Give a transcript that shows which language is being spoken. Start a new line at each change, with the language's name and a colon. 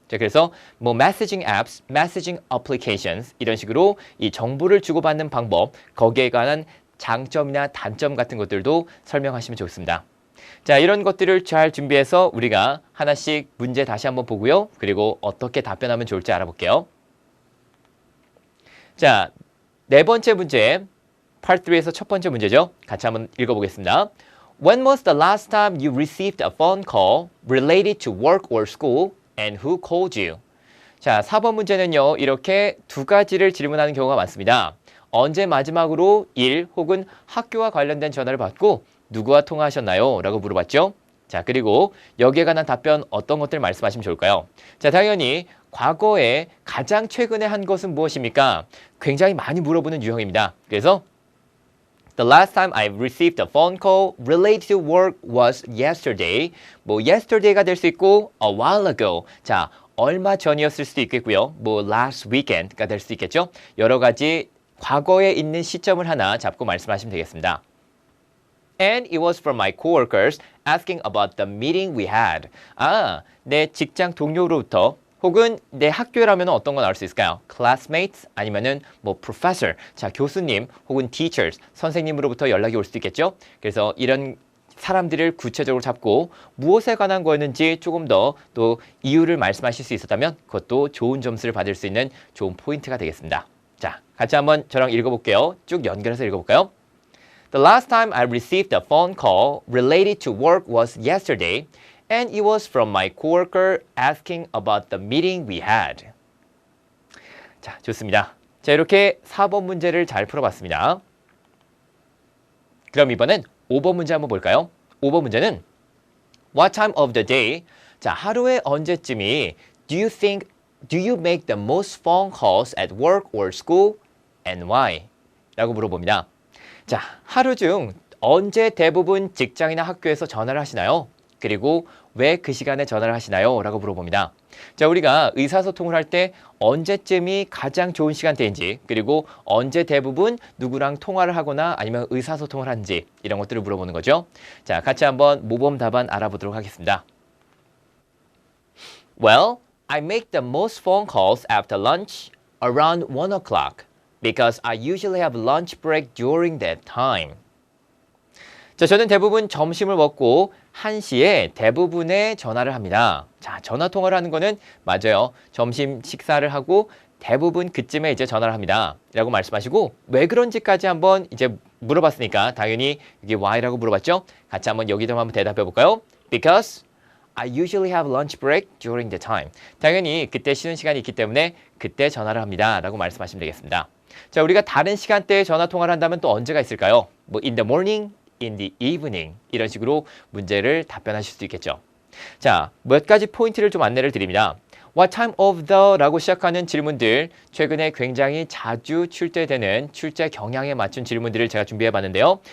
Korean: 자, 그래서 뭐 messaging apps, messaging applications 이런 식으로 이 정보를 주고받는 방법, 거기에 관한 장점이나 단점 같은 것들도 설명하시면 좋습니다. 자, 이런 것들을 잘 준비해서 우리가 하나씩 문제 다시 한번 보고요. 그리고 어떻게 답변하면 좋을지 알아볼게요. 자, 네 번째 문제, Part 3에서 첫 번째 문제죠. 같이 한번 읽어보겠습니다.
English: When was the last time you received a phone call related to work or school and who called you?
Korean: 자, 4번 문제는요. 이렇게 두 가지를 질문하는 경우가 많습니다. 언제 마지막으로 일 혹은 학교와 관련된 전화를 받고 누구와 통화하셨나요? 라고 물어봤죠. 자, 그리고 여기에 관한 답변 어떤 것들 말씀하시면 좋을까요? 자, 당연히 과거에 가장 최근에 한 것은 무엇입니까? 굉장히 많이 물어보는 유형입니다. 그래서
English: The last time I received a phone call related to work was yesterday.
Korean: 뭐 yesterday가 될 수 있고
English: a while ago.
Korean: 자, 얼마 전이었을 수도 있겠고요. 뭐 last weekend가 될 수도 있겠죠. 여러 가지 과거에 있는 시점을 하나 잡고 말씀하시면 되겠습니다.
English: And it was from my coworkers asking about the meeting we had.
Korean: 아, 내 직장 동료로부터 혹은 내 학교라면 어떤 거 나올 수 있을까요? classmates 아니면은 뭐 professor, 자 교수님 혹은 teachers, 선생님으로부터 연락이 올 수도 있겠죠. 그래서 이런 사람들을 구체적으로 잡고 무엇에 관한 거였는지 조금 더 또 이유를 말씀하실 수 있었다면 그것도 좋은 점수를 받을 수 있는 좋은 포인트가 되겠습니다. 자, 같이 한번 저랑 읽어볼게요. 쭉 연결해서 읽어볼까요?
English: The last time I received a phone call related to work was yesterday. And it was from my coworker asking about the meeting we had.
Korean: 자, 좋습니다. 자, 이렇게 4번 문제를 잘 풀어봤습니다. 그럼 이번엔 5번 문제 한번 볼까요? 5번 문제는
English: What time of the day?
Korean: 자, 하루의 언제쯤이
English: Do you make the most phone calls at work or school? And why?
Korean: 라고 물어봅니다. 자, 하루 중 언제 대부분 직장이나 학교에서 전화를 하시나요? 그리고 왜 그 시간에 전화를 하시나요? 라고 물어봅니다. 자, 우리가 의사소통을 할 때 언제쯤이 가장 좋은 시간대인지 그리고 언제 대부분 누구랑 통화를 하거나 아니면 의사소통을 하는지 이런 것들을 물어보는 거죠. 자, 같이 한번 모범 답안 알아보도록 하겠습니다.
English: Well, I make the most phone calls after lunch around 1 o'clock because I usually have lunch break during that time.
Korean: 자, 저는 대부분 점심을 먹고 1시에 대부분의 전화를 합니다. 자, 전화 통화를 하는 거는 맞아요. 점심 식사를 하고 대부분 그쯤에 이제 전화를 합니다. 라고 말씀하시고 왜 그런지까지 한번 이제 물어봤으니까 당연히 이게 why라고 물어봤죠? 같이 한번 여기도 한번 대답해 볼까요?
English: Because I usually have lunch break during the time.
Korean: 당연히 그때 쉬는 시간이 있기 때문에 그때 전화를 합니다. 라고 말씀하시면 되겠습니다. 자, 우리가 다른 시간대에 전화 통화를 한다면 또 언제가 있을까요? 뭐
English: in the morning, in the evening
Korean: 이런 식으로 문제를 답변하실 수 있겠죠. 자, 몇 가지 포인트를 좀 안내를 드립니다.
English: What time of the
Korean: 라고 시작하는 질문들 최근에 굉장히 자주 출제되는 출제 경향에 맞춘 질문들을 제가 준비해 봤는데요.